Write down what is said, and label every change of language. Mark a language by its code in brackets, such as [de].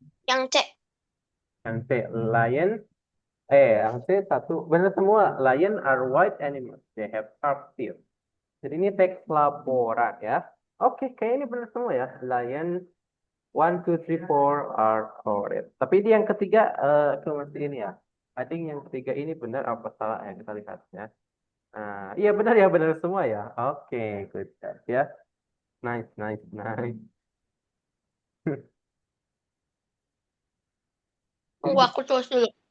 [id] Yang C. Yang C, lion. Yang C satu. Benar semua. [en] Lion are white animals. They have sharp teeth. Jadi ini teks laporan ya. [id] Oke, kayak ini benar semua ya. [en] Lion, one, two, three, four are correct. [id] Tapi di yang ketiga, itu mesti ini ya. I think yang ketiga ini benar apa salah ya kita lihat ya. Iya benar ya, benar semua ya. Oke, good job ya. Nice, nice, nice. Tunggu aku tulis dulu.